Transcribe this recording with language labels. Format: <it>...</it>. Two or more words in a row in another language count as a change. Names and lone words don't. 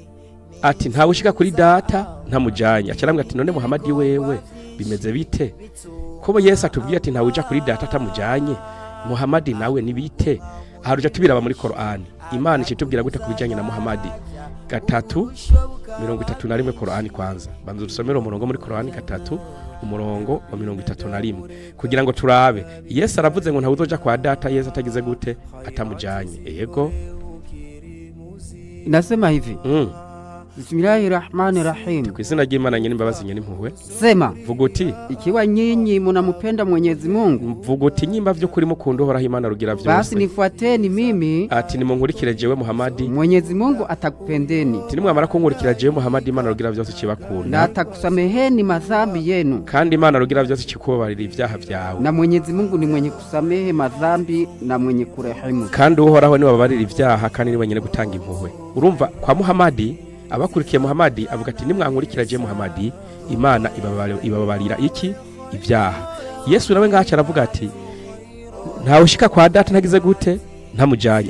<rn>Ati nta ushika kuri data ntamujanye. Acaramwe ati none Muhammad wewe bimeze bite? Kubo Yesu atubwiye ati nta uja kuri data atamujanye, Muhammad nawe nibite? Haruja tubiraba muri Qur'an. Imana ishitubwira gute kubijanye na Muhammad 3:31 Qur'an kwanza. Banza dusomera umurongo muri Qur'an 3 umurongo wa 31 kugira ngo turabe. Yesu aravuze ngo nta uzoja kwa data Yesu atagize gute atamujanye. Yego,</rn> <sw>nasema hivi Bismillahirrahmanirrahim.</sw> <rn>Kwa izina ry'Imana nyene imbabazi nyene impuhwe.</rn> <sw>Sema,</sw> <rn>vuga uti</rn> <sw>ikiwa nyinyi mnamupenda Mwenyezi Mungu,</sw> <rn>vuga uti nyimba vyo kuri mukunda uhoraho Imana rugira vyose,</rn> <sw>basi nifuateni mimi.</sw> <rn>Ati nimunkurikire jewe Muhammad,</rn> <sw>Mwenyezi Mungu atakupendeni.</sw> <rn>Ati nimwamara kunkurikira jewe Muhammad Imana rugira vyose kibakunda,</rn> <sw>na atakusameheni madhambi yenu,</sw> <rn>kandi Imana rugira vyose kikubabarira ivyaha vyawe.</rn> <sw>Na Mwenyezi Mungu ni mwenye kusamehe madhambi na mwenye kurehemu,</sw> <rn>kandi uhoraho ni wababarira ivyaha kandi ni wenyene gutanga impuhwe. Urumva kwa Muhammad abakurikiye Muhammad avuga ati nimwankurikira je Muhammad Imana ibabarira iki ivyaha. Yesu nawe ngacha aravuga ati nta ushika kwa data ntagize gute ntamujanye.</rn>